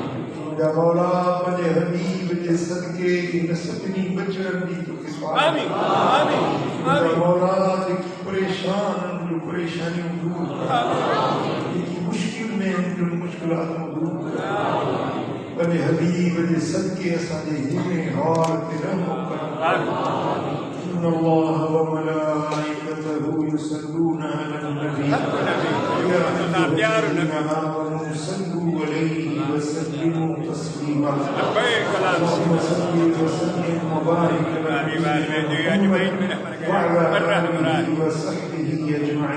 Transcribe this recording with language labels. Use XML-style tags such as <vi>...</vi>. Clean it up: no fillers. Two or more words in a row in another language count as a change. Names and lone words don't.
<sd>या मौला पंहिंजे हबीब जे सदके इन सभिनी बचड़नि जी तोखे पाक। या मौला जेकी परेशान जूं परेशानियूं दूर कर, जेकी मुश्किल में उन मुश्किलातूं दूर कर। पंहिंजे हबीब जे सदके असांजे हिन हाल ते रहम कर।</sd> <ar>إن الله وملائكته يصلون على النبي يا أيها الذين آمنوا صلوا عليه وسلموا تسليما اللهم صل وسلم وبارك على وعلى آله وصحبه</ar>